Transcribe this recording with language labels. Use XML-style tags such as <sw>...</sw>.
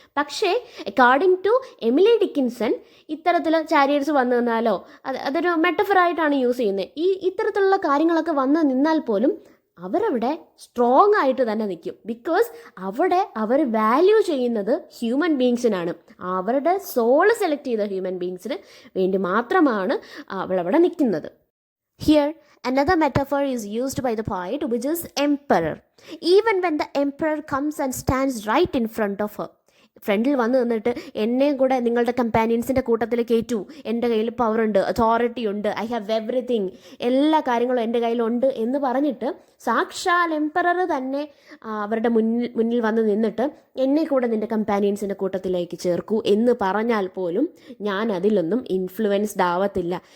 <ml>പക്ഷേ according to Emily Dickinson, ഇത്തരത്തിൽ chariots വന്നു നിന്നാലോ, അതൊരു മെറ്റഫറായിട്ടാണ് യൂസ് ചെയ്യുന്നത്. ഇത്തരത്തിലുള്ള കാര്യങ്ങളൊക്കെ വന്ന് നിന്നാൽ പോലും അവരവിടെ സ്ട്രോങ് ആയിട്ട് തന്നെ നിൽക്കും. ബിക്കോസ് അവിടെ അവർ വാല്യൂ ചെയ്യുന്നത് ഹ്യൂമൻ ബീങ്സിനാണ്. അവരുടെ സോള് സെലക്ട് ചെയ്ത ഹ്യൂമൻ ബീങ്സിന് വേണ്ടി മാത്രമാണ് അവളവിടെ നിൽക്കുന്നത്.</ml> <en>Here another metaphor is used by the poet, which is emperor. Even when the emperor comes and stands right in front of her,</en> <ml>ഫ്രണ്ടിൽ വന്ന് നിന്നിട്ട് എന്നെയും കൂടെ നിങ്ങളുടെ കമ്പാനിയൻസിൻ്റെ കൂട്ടത്തിൽ കയറ്റൂ, എൻ്റെ കയ്യിൽ പവറുണ്ട്, അതോറിറ്റി ഉണ്ട്, ഐ ഹാവ് എവറിത്തിങ്, എല്ലാ കാര്യങ്ങളും എൻ്റെ കയ്യിലുണ്ട് എന്ന് പറഞ്ഞിട്ട് സാക്ഷാൽ എംപറർ തന്നെ അവരുടെ മുന്നിൽ വന്ന് നിന്നിട്ട് എന്നെ കൂടെ നിൻ്റെ കമ്പാനിയൻസിൻ്റെ കൂട്ടത്തിലേക്ക് ചേർക്കൂ എന്ന് പറഞ്ഞാൽ പോലും ഞാൻ അതിലൊന്നും ഇൻഫ്ലുവൻസ്ഡ് ആവത്തില്ല.</ml>